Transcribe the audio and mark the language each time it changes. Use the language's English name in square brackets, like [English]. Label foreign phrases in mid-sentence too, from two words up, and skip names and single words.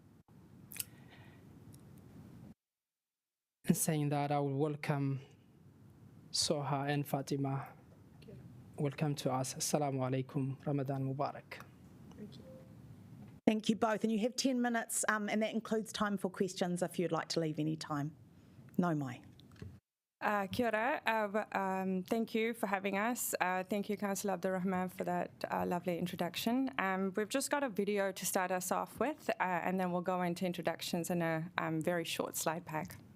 [English] In saying that, I will welcome Soha and Fatima. Welcome to us. [Arabic] السلام عليكم. رمضان مبارك. [English] Thank you both. And you have 10 minutes, and that includes time for questions if you'd like to leave any time. [Māori] No mai. Kia ora. [English] Thank you for having us. Thank you, Councillor Abdurrahman, for that lovely introduction. We've just got a video to start us off with, and then we'll go into introductions in a very short slide pack.